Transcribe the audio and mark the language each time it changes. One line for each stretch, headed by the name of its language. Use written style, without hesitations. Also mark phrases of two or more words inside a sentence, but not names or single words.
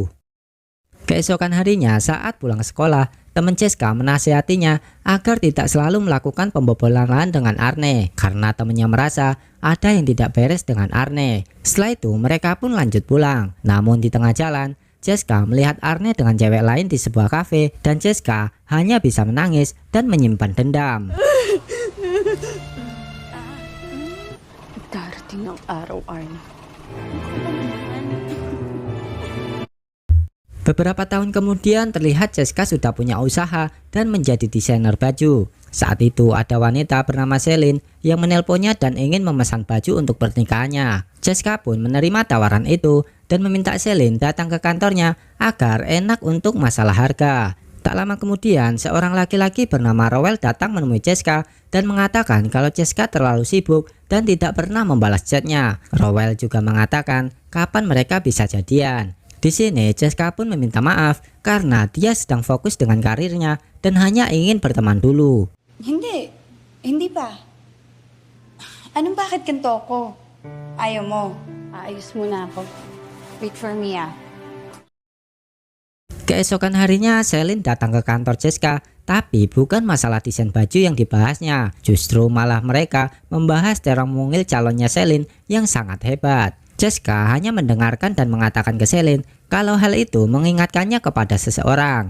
Indonesian: Keesokan harinya saat pulang sekolah, teman Jessica menasihatinya agar tidak selalu melakukan pembobolan lahan dengan Arne karena temannya merasa ada yang tidak beres dengan Arne. Setelah itu mereka pun lanjut pulang. Namun di tengah jalan, Jessica melihat Arne dengan cewek lain di sebuah kafe dan Jessica hanya bisa menangis dan menyimpan dendam.
Filipino: Darating ng araw, Arnie.
Indonesian: Beberapa tahun kemudian terlihat Jessica sudah punya usaha dan menjadi desainer baju. Saat itu ada wanita bernama Celine yang menelponnya dan ingin memesan baju untuk pernikahannya. Jessica pun menerima tawaran itu dan meminta Celine datang ke kantornya agar enak untuk masalah harga. Tak lama kemudian seorang laki-laki bernama Rowell datang menemui Jessica dan mengatakan kalau Jessica terlalu sibuk dan tidak pernah membalas chatnya. Rowell juga mengatakan kapan mereka bisa jadian. Di sini Jessica pun meminta maaf karena dia sedang fokus dengan karirnya dan hanya ingin berteman dulu.
Filipino: Hindi pa. Anong bakit ganito ko? Ayaw mo. Aayos muna ako.
English: Wait for me ah.
Indonesian: Keesokan harinya Celine datang ke kantor Jessica, tapi bukan masalah desain baju yang dibahasnya. Justru malah mereka membahas terong mungil calonnya Celine yang sangat hebat. Jessica hanya mendengarkan dan mengatakan ke Celine kalau hal itu mengingatkannya kepada seseorang.